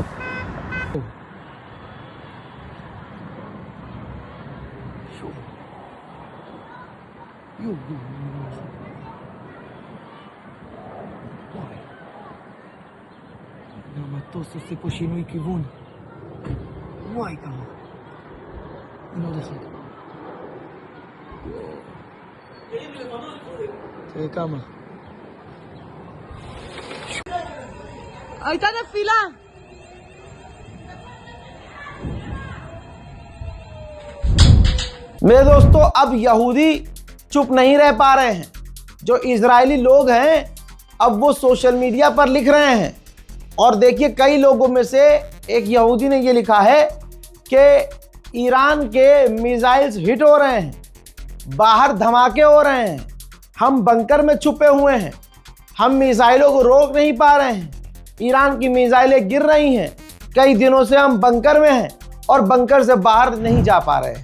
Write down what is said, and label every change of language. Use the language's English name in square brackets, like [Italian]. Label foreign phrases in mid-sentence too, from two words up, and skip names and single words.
[Hebrew] המטוס עושה פה שינוי כיוון. וואי כמה. הנה עוד אחד. תראה כמה. הייתה נפילה. [Hindi] मेरे दोस्तों, अब यहूदी चुप नहीं रह पा रहे हैं। जो इजरायली लोग हैं अब वो [English] social media [Hindi] पर लिख रहे हैं और देखिए कई लोगों में से एक यहूदी ने ये लिखा है कि ईरान के मिसाइल्स हिट हो रहे हैं, बाहर धमाके हो रहे हैं, हम बंकर में छुपे हुए हैं, हम मिसाइलों को रोक नहीं पा रहे हैं, ईरान की मिसाइलें गिर रही हैं, कई दिनों से हम बंकर में हैं और बंकर से बाहर नहीं जा पा रहे हैं।